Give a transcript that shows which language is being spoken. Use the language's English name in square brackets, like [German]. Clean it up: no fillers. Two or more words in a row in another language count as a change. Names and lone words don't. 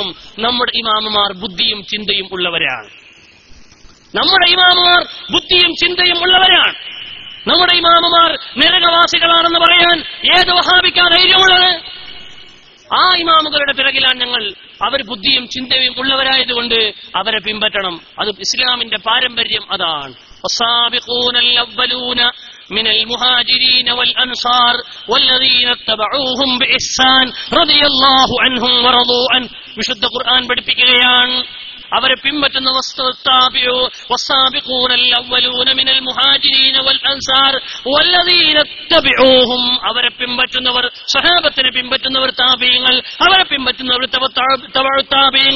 [Malayalam] നമ്മുടെ ഇമാമുമാർ ബുദ്ധിയും ചിന്തയും ഉള്ളവരാണ്. നമ്മുടെ ഇമാമുമാർ ബുദ്ധിയും ചിന്തയും ഉള്ളവരാണ്. നമ്മുടെ ഇമാമുമാർ നരകവാസികളാണെന്ന് പറയാൻ ഏത് വഹാബിക്കാ ധൈര്യമുള്ളത്? ആ ഇമാമുകളുടെ പിറകിലാണ് ഞങ്ങൾ. അവർ ബുദ്ധിയും ചിന്തയും ഉള്ളവരായതുകൊണ്ട് അവരെ പിൻപറ്റണം. അത് ഇസ്ലാമിന്റെ പാരമ്പര്യം അതാണ്. [Arabic] من المهاجرين والأنصار والذين اتبعوهم بإحسان رضي الله عنهم ورضوا عنه. [Malayalam] വിശുദ്ധ ഖുർആൻ പഠിപ്പിക്കുകയാണ്, അവരെ പിൻപറ്റുന്ന അവരെ പിൻപറ്റുന്നവർ, സഹാബത്തിനെ പിൻപറ്റുന്നവർ താബീങ്ങൾ, അവരെ പിൻപറ്റുന്നവർ താബീങ്ങൾ.